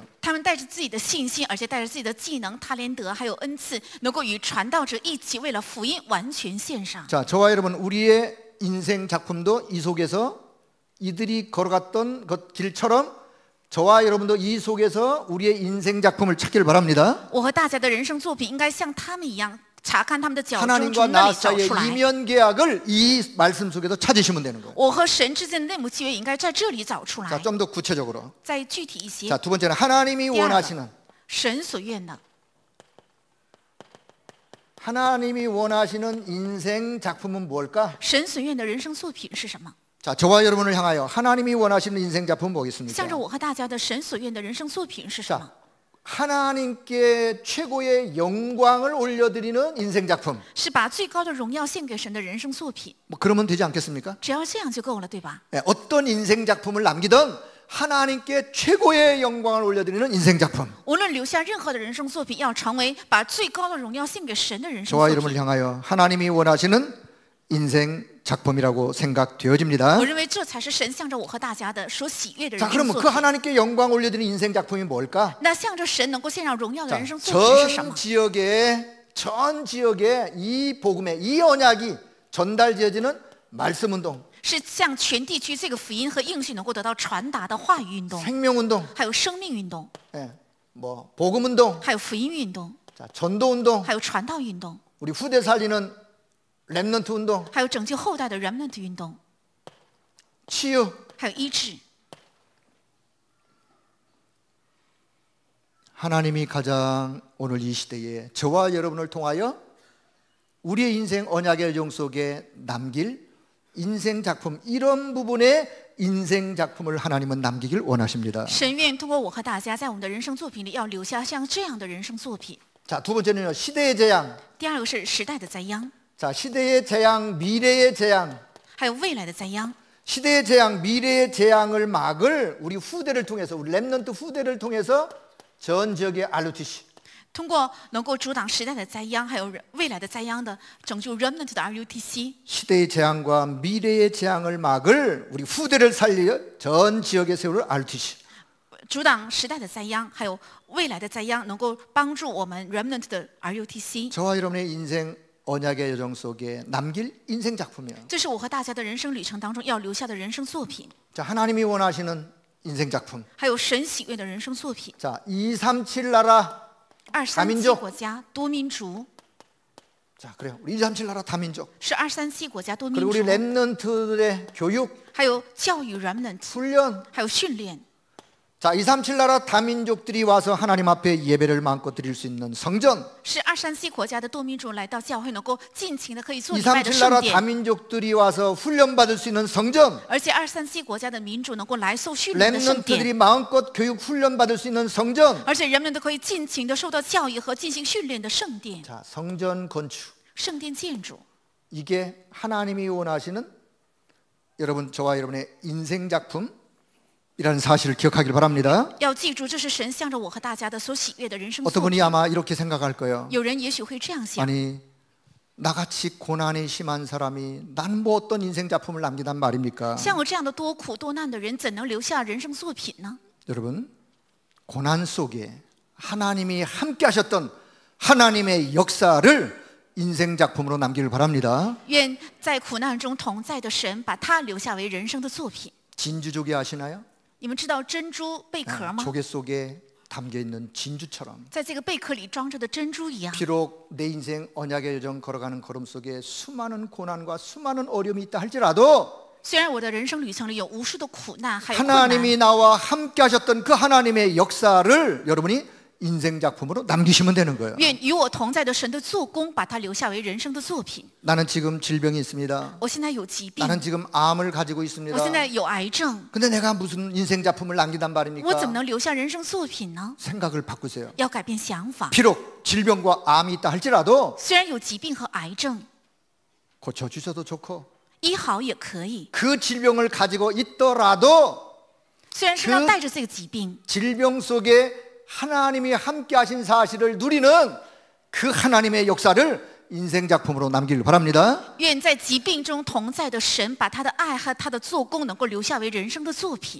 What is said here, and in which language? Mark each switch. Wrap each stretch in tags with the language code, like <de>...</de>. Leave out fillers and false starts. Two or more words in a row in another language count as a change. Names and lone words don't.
<zh>他们带着自己的信心，而且带着自己的技能、他连德还有恩赐，能够与传道者一起为了福音完全献上。</zh> <ko>자, 저와 여러분 우리의 인생 작품도 이 속에서 이들이 걸어갔던 것 길처럼 저와 여러분도 이 속에서 우리의 인생 작품을 찾기를 바랍니다.</ko> <zh>我和大家的人生作品应该像他们一样，查看他们的脚中，</zh> <ko>하나님과</ko> <zh>从那</zh> <ko>나</ko> <zh>里找</zh> <ko>사이의</ko> <zh>出来。</zh> <ko>이면 계약을 이 말씀 속에서 찾으시면 되는 거예요.</ko> <zh>我和神之间的内幕契约应该在这里找出</zh> <ko>자,</ko> <zh>来。</zh> <ko>좀 더 구체적으로.</ko> <zh>再具体一些，</zh> <ko>자, 두 번째는 하나님이</ko> <zh>第二</zh> <ko>원하시는</ko> <zh>个，神所愿的，</zh> <ko>하나님이 원하시는 인생 작품은 뭘까?</ko> <zh>神所愿的人生作品是什么？</zh> <ko>자, 저와 여러분을 향하여 하나님이 원하시는 인생 작품은 뭐겠습니까?</ko> <zh>向着我和大家的神所愿的人生作品是什么？</zh> <ko>자, 하나님께 최고의 영광을 올려드리는 인생 작품.</ko> <zh>是把最高的荣耀献给神的人生作品。</zh> <ko>뭐 그러면 되지 않겠습니까?</ko> <zh>只要这样就够了，对吧？</zh> <ko>네, 어떤 인생 작품을 남기든 하나님께 최고의 영광을 올려드리는 인생 작품.</ko> <zh>无论留下任何的人生作品，要成为把最高的荣耀献给神的人生</zh> <ko>저와</ko> <zh>作</zh> <ko>여러분을</ko> <zh>品。</zh> <ko>향하여 하나님이 원하시는 인생 작품이라고 생각되어집니다.</ko> <zh>我认为这才是神向着我和大家的所喜悦的</zh> <ko>자,</ko> <zh>人生</zh> <ko>그러면</ko> <zh>作</zh> <ko>그</ko> <zh>品。</zh> <ko>하나님께 영광 올려드리는 인생 작품이 뭘까?</ko> <zh>那向着神能够献上荣耀的</zh> <ko>자,</ko> <zh>人生作品是什么？</zh> <ko>전 지역에 이 복음의 이 언약이 전달되어지는 말씀 운동,</ko> <zh>是向全地区这个福音和应许能够得到传达的话语运动，</zh> <ko>생명 운동,</ko> <zh>还有生命运动，</zh> <ko>예, 뭐 복음 운동,</ko> <zh>还有福音运动，</zh> <ko>자, 전도 운동,</ko> <zh>还有传道运动，</zh> <ko>우리 후대 살리는 렘넌트 운동,</ko> <zh>还有拯救后代的 remnant 运动，</zh> <ko>치유,</ko> <zh>还有医治。</zh> <ko>하나님이 가장 오늘 이 시대에 저와 여러분을 통하여 우리의 인생 언약의 영 속에 남길 인생 작품, 이런 부분의 인생 작품을 하나님은 남기길 원하십니다.</ko> <zh>神愿通过我和大家，在我们的人生作品里，要留下像这样的人生作品。</zh> <ko>자, 두 번째는요, 시대의 재앙.</ko> <zh>第二个是时代的灾殃，</zh> <ko>자, 시대의 재앙, 미래의 재앙.</ko> <zh>还有未来的灾殃。</zh> <ko>시대의 재앙, 미래의 재앙을 막을 우리 후대를 통해서, 우리 렘넌트 후대를 통해서 전 지역의 RUTC,</ko> <zh>通过能够阻挡时代的灾殃，还有未来的灾殃的拯救 remnant 的 RUTC，</zh> <ko>시대의 재앙과 미래의 재앙을 막을 우리 후대를 살려 전 지역에 세울 RUTC.</ko> <zh>阻挡时代的灾殃，还有未来的灾殃，能够帮助我们 remnant 的 RUTC。</zh> <ko>저와 여러분의 인생 언약의 여정 속에 남길 인생 작품이에요.</ko> <zh>这是我和大家的人生旅程当中要留下的人生作品，</zh> <ko>자, 하나님이 원하시는 인생 작품.</ko> <zh>还有神喜悦的人生作品。</zh> <ko>자, 237 나라 237 다민족</ko> <zh>国家多民族，</zh> <ko>자, 그래요. 우리 237 나라 다민족.</ko> <zh>是237国家多民</zh> <ko>그리고 우리</ko> <zh>族，</zh> <ko>랩런트들의 교육,</ko> <zh>还有教育 remnant，</zh> <ko>훈련.</ko> <zh>还有训练。</zh> <ko>자, 237 나라 다민족들이 와서 하나님 앞에 예배를 마음껏 드릴 수 있는 성전.</ko> <zh>是237国家的多民族来到教会，能够尽情的可以做礼拜的</zh> <ko>237 나라</ko> <zh>圣殿，</zh> <ko>다민족들이 와서 훈련받을 수 있는 성전.</ko> <zh>而且237国家的民主能够来受训练的圣殿，</zh> <ko>랩런트들이 마음껏 교육 훈련받을 수 있는 성전.</ko> <zh>而且人们都可以尽情的受到教育和进行训练的圣殿。</zh> <ko>자, 성전 건축.</ko> <zh>圣殿建筑，</zh> <ko>이게 하나님이 원하시는 여러분 저와 여러분의 인생 작품이라는 사실을 기억하길 바랍니다.</ko> <zh>要记住，这是神向着我和大家的所喜悦的人生</zh> <ko>어떤</ko> <zh>作</zh> <ko>분이</ko> <zh>品。</zh> <ko>아마 이렇게 생각할 거예요.</ko> <zh>有人也许会这样想：</zh> <ko>아니 나같이 고난이 심한 사람이 난 뭐 어떤 인생 작품을 남기단 말입니까?</ko> <zh>像我这样的多苦多难的人，怎能留下人生作品呢？</zh> <ko>여러분 고난 속에 하나님이 함께 하셨던 하나님의 역사를 인생 작품으로 남기길 바랍니다.</ko> <zh>愿在苦难中同在的神，把它留下为人生的作品。</zh> <ko>진주조개 아시나요?</ko> <zh>你们知道珍珠贝壳吗？</zh> <ko>조개 속에 담겨 있는 진주처럼</ko> <zh>在这个贝壳里装着的珍珠一样。</zh> <ko>비록 내 인생 언약의 여정 걸어가는 걸음 속에 수많은 고난과 수많은 어려움이 있다 할지라도</ko> <zh>虽然我的人生旅程里有无数的苦难，还有困难，</zh> <ko>하나님이 나와 함께 하셨던 그 하나님의 역사를 여러분이 인생 작품으로 남기시면 되는 거예요.</ko> <zh>愿与我同在的神的做工，把它留下为人生的作品。</zh> <ko>나는 지금 질병이 있습니다.</ko> <zh>我现在有疾病，</zh> <ko>나는 지금 암을 가지고 있습니다.</ko> <zh>我现在有癌症，</zh> <ko>근데 내가 무슨 인생 작품을 남기단</ko> <zh>我怎么</zh> <ko>말입니까?</ko> <zh>能留下人生作品呢？</zh> <ko>생각을 바꾸세요.</ko> <zh>要改变想法。</zh> <ko>비록 질병과 암이 있다 할지라도</ko> <zh>虽然有疾病和癌症，</zh> <ko>고쳐주셔도 좋고</ko> <zh>医好也可以。</zh> <ko>그 질병을 가지고 있더라도</ko> <zh>虽然身上带着这个疾病，</zh> <ko>질병 속에 하나님이 함께 하신 사실을 누리는 그 하나님의 역사를 인생 작품으로 남기길 바랍니다.</ko> <zh>愿在疾病中同在的神，把他的爱和他的做工能够留下为人生的作品。</zh>